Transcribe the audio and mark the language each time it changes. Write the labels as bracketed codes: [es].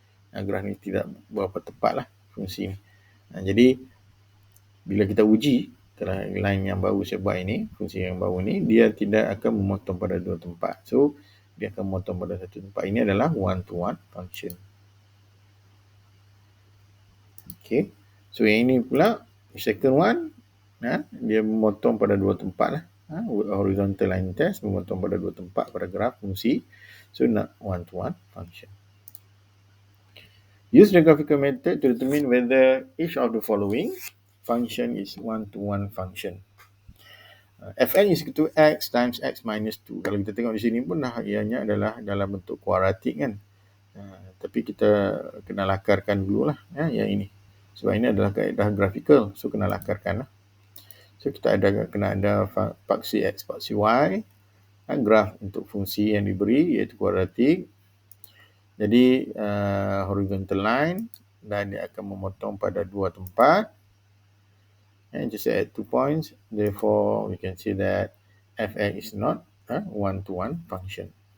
[ms] Graf ni tidak berapa tepat lah fungsi ni. Jadi bila kita uji line yang baru saya buat ini, fungsi yang baru ni, dia tidak akan memotong pada dua tempat. So dia akan memotong pada satu tempat. Ini adalah one-to-one function. Okay. So yang ini pula second one, dia memotong pada dua tempat lah. Horizontal line test memotong pada dua tempat pada graf fungsi. [en] So not one-to-one function. Use the graphical method to determine whether each of the following function is one-to-one function. Fn is equal to x times x minus 2. [ms] Kalau kita tengok di sini pun ianya adalah dalam bentuk kuadratik kan. Tapi kita kena lakarkan dulu lah yang ini. Sebab ini adalah kaedah graphical. So kena lakarkan lah. So kita kena ada paksi x, paksi y. Graf untuk fungsi yang diberi iaitu kuadratik. Jadi horizontal line dan dia akan memotong pada dua tempat. [en] And just at 2 points. Therefore, we can say that fx is not a one-to-one function.